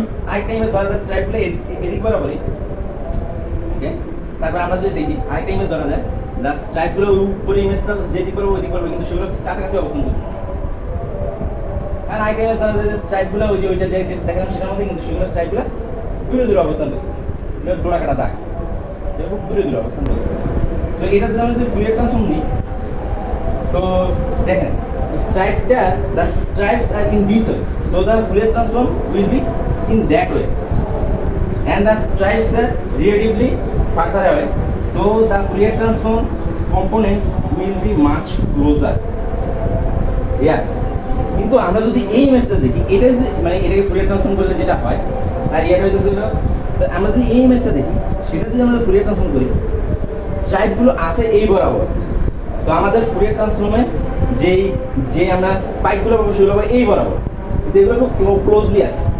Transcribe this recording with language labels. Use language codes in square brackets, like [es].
[bn] আরেকটা ইমেজ ধরা যায় স্ট্রাইপগুলো এই দিক বরাবরই। ওকে, তারপর আমরা যদি দেখি আরেকটা ইমেজ ধরা যায়, যা স্ট্রাইপগুলো উপরে ইমেজটা যে দিক বরাবর ওই দিক বরাবর, কিন্তু সেগুলো কাছাকাছি অবস্থান করতেছে। আর আরেকটা ইমেজ ধরা যায় যে স্ট্রাইপগুলো ওই যে ওইটা যে দেখলাম সেটার মধ্যে, কিন্তু সেগুলো স্ট্রাইপগুলো দূরে দূরে অবস্থান করতেছে, এটা ডোরা কাটা দাগ, এটা খুব দূরে দূরে অবস্থান করতেছে। তো এটা যদি আমরা যদি ফুরিয়ার ট্রান্সফর্ম নিই, তো দেখেন স্ট্রাইপটা, [en] the stripes are in this way, so the Fourier transform will be in that way, and the stripes are relatively further away, so the Fourier transform components will be much closer. [bn] Yeah, কিন্তু আমরা যদি এই ইমেজটা দেখি, এটা যদি মানে এটাকে ফুরিয়ার ট্রান্সফর্ম করলে যেটা হয়, আর এটা হইতেছিল, তো আমরা যদি এই ইমেজটা দেখি, সেটা যদি আমরা ফুরিয়ার ট্রান্সফর্ম করি, স্ট্রাইপগুলো আছে এই বরাবর, তো আমাদের ফুরিয়ার ট্রান্সফর্মে যে আমরা স্পাইকগুলো পাবো সেগুলো পাবো এই বরাবর, কিন্তু এগুলো খুব ক্লোজলি আছে।